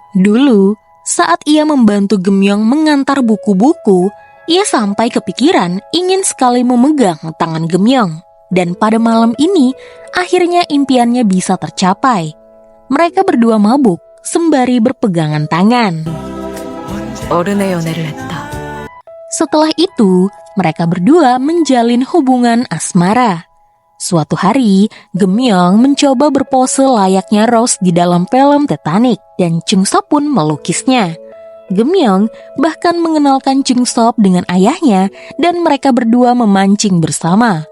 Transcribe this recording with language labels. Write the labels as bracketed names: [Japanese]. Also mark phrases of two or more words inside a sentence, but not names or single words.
[Indonesian] Dulu, saat ia membantu Gemyong mengantar buku-buku, ia sampai kepikiran ingin sekali memegang tangan Gemyong. Dan pada malam ini, akhirnya impiannya bisa tercapai. Mereka berdua mabuk sembari berpegangan tangan. [Korean] 어른의 연애를 했다. [Indonesian] Setelah itu, mereka berdua menjalin hubungan asmara. Suatu hari, Gemyong mencoba berpose layaknya Rose di dalam film Titanic dan Jungsop pun melukisnya. Gemyong bahkan mengenalkan Jungsop dengan ayahnya dan mereka berdua memancing bersama.